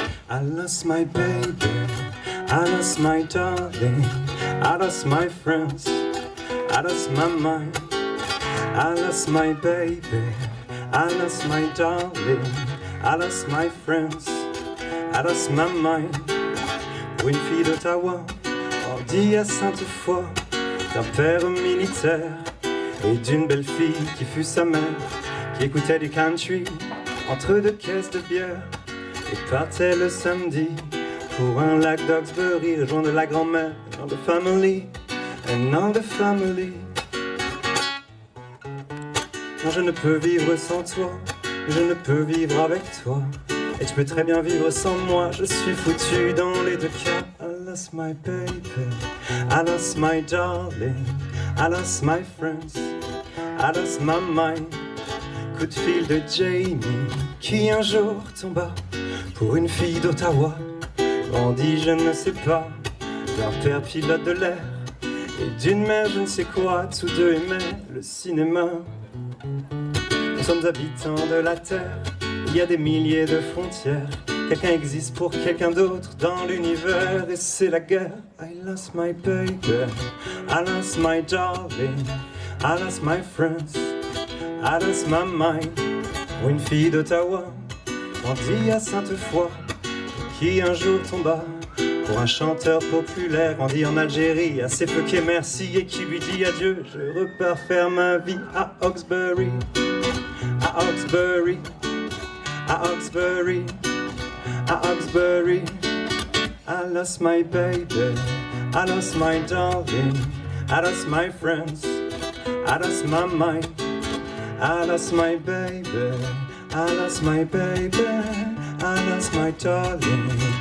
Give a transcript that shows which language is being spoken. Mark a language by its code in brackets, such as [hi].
[en] I lost my baby, I lost my darling, I lost my friends, I lost my mind. I lost my baby, I lost my darling, I lost my friends, I lost my mind. [fr] Pour une fille d'Ottawa, grandie à Sainte-Foy, d'un père militaire et d'une belle fille qui fut sa mère, qui écoutait du country entre deux caisses de bière. Et partait le samedi pour un lac d'Hawkesbury, rejoindre la grand-mère dans the family, and all the family. Non, je ne peux vivre sans toi, je ne peux vivre avec toi, et tu peux très bien vivre sans moi, je suis foutu dans les deux cas. [en] I lost my baby, I lost my darling, I lost my friends, I lost my mind. [fr] Coup de fil de Jamie qui un jour tomba pour une fille d'Ottawa, grandie je ne sais pas, d'un père pilote de l'air et d'une mère je ne sais quoi, tous deux aimaient le cinéma. Nous sommes habitants de la terre, il y a des milliers de frontières, quelqu'un existe pour quelqu'un d'autre dans l'univers et c'est la guerre. [en] I lost my baby, I lost my darling, I lost my friends, I lost my mind. [fr] Pour une fille d'Ottawa, grandie à Sainte-Foy, qui un jour tomba pour un chanteur populaire, grandi en Algérie, assez fucké merci, et qui lui dit adieu. Je repars faire ma vie à Hawkesbury, à Hawkesbury, à Hawkesbury, à Hawkesbury. [en] I lost my baby, I lost my darling, I lost my friends, I lost my mind. I lost my baby, I lost my baby, I lost my darling.